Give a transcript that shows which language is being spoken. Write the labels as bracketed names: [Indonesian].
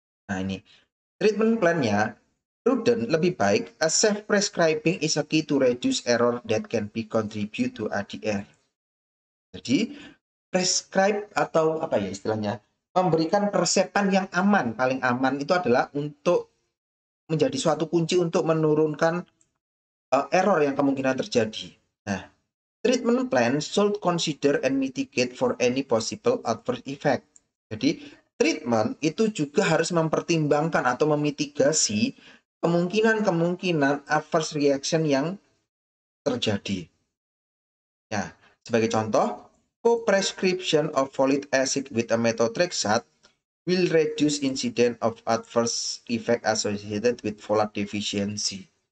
[Indonesian] Nah, ini treatment plan-nya prudent, lebih baik, [English] a safe prescribing is a key to reduce error that can be contribute to ADR. [Indonesian] Jadi, prescribe atau apa ya istilahnya, memberikan resepan yang aman, paling aman itu adalah untuk menjadi suatu kunci untuk menurunkan error yang kemungkinan terjadi. [English] Nah, treatment plan should consider and mitigate for any possible adverse effect. [Indonesian] Jadi, treatment itu juga harus mempertimbangkan atau memitigasi kemungkinan-kemungkinan adverse reaction yang terjadi. [English] Nah, [Indonesian] sebagai contoh, [English] co-prescription of folic acid with a methotrexate will reduce incident of adverse effect associated with folate deficiency.